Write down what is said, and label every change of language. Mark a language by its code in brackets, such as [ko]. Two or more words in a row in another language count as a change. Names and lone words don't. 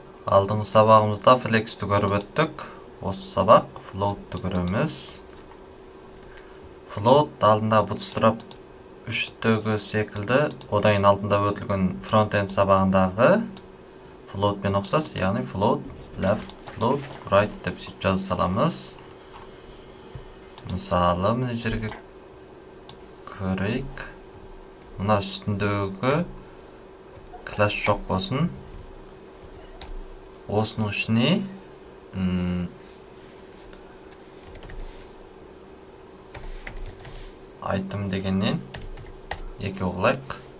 [kk] Алдыңғы сабағымызда flex'ті көріп өттік. Осы сабақ float'ты көреміз. Float алдында bootstrap 3-тегі секілді, одан алдында өтілген frontend сабағындағы float пен ұқсас, яғни [en] float left, float right [kk] деп сөйтіп жаза саламыз. Мысалы, мына жерге көрейік. Мына үстіндегі класс жоқ болсын. Осының ішіне item дегеннен екі оғылайық.